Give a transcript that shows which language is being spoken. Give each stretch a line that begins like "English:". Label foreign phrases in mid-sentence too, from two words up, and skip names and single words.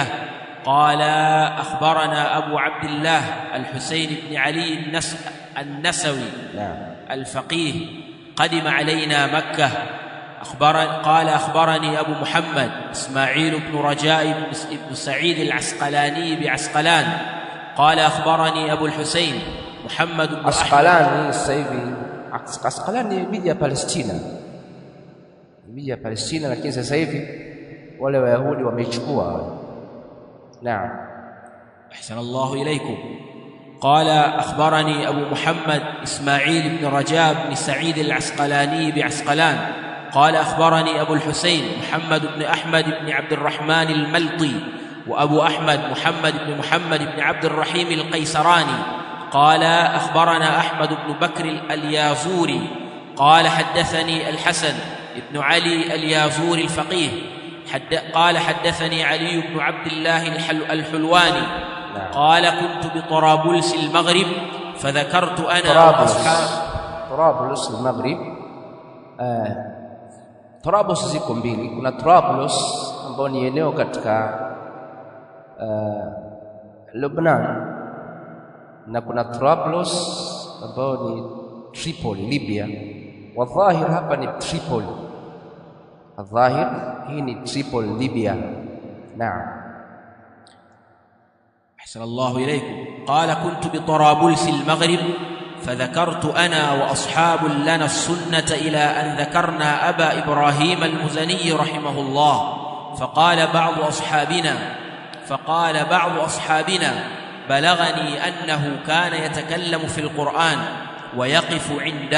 Arabic: قال: أخبرنا أبو عبد الله الحسين بن علي النسوي الفقيه قدم علينا مكة. قال: أخبرني أبو محمد إسماعيل بن رجاء بن سعيد العسقلاني بعسقلان. قال: أخبرني أبو الحسين محمد بن عسقلان.
Swahili: Asqalani miji ya Palestina, miji ya Palestina, lakini sasa hivi wale Wayahudi wameichukua. Naam.
Arabic: أحسن الله إليكم. قال: أخبرني أبو محمد إسماعيل بن رجاء بن سعيد العسقلاني بعسقلان. قال: أخبرني أبو الحسين محمد بن أحمد بن عبد الرحمن الملطي وأبو أحمد محمد بن عبد الرحيم القيسراني. قال: أخبرنا أحمد بن بكر اليازوري. قال: حدثني الحسن بن علي اليازوري الفقيه. قال: حدثني علي بن عبد الله الحلواني. قال: كنت بطرابلس المغرب فذكرت أنا وأصحاب طرابلس المغرب.
Swahili: Trablus ziko mbili. Kuna Trablus ambao ni eneo katika Lebanon, na kuna Trablus ambao ni Tripoli, Libya. Wadhahir hapa ni Tripoli, wadhahir hii ni Tripoli, Libya. Naam.
Arabic: أحسن الله إليكم. قال: كنت بطرابلس المغرب فذكرت أنا وأصحاب لنا السنة إلى أن ذكرنا أبا إبراهيم المزني رحمه الله. فقال بعض أصحابنا بلغني أنه كان يتكلم في القرآن ويقف عنده.